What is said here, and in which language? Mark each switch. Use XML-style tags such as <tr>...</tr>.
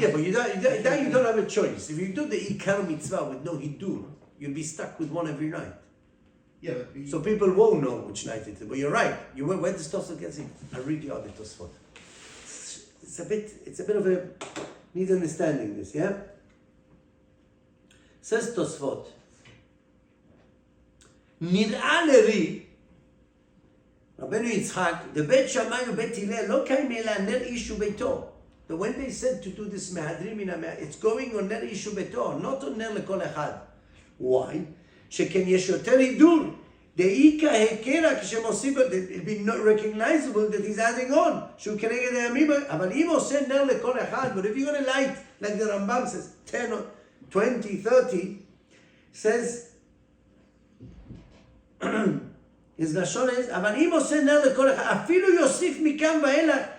<en>Yeah, but you don't have a choice. If you do the ikar mitzvah with no hidur, you'll be stuck with one every night. Yeah, but So people won't know which night it is. But you're right. Where does Tosafot get it? I read you out the Tosafot. It's a bit of a need understanding this, yeah? Says Tosafot.</en> <he>נראה לרי, רבנו יצחק, בבית שמאי ובית הלל לא קיים אלא נר איש וביתו.</he> <en>That when they said to do this Mehaderin Min Hamehaderin, it's going on</en> <he>נר איש וביתו,</he> <en>not on</en> <he>נר לכל אחד.</he> <en>Why?</en> <he>שכן יש יותר הידור. דאיקה הקרה כשמוסיף,</he> <en>it'll be not recognizable that he's adding on.</en> <he>שהוא כנגד הימים, אבל אם עושה נר לכל אחד,</he> <en>but if you're going to light, like the Rambam says, 10 or 20, 30, says, his</en> <he>לשון is, אבל אם עושה נר לכל אחד, אפילו יוסיף מכאן ואילך,</he>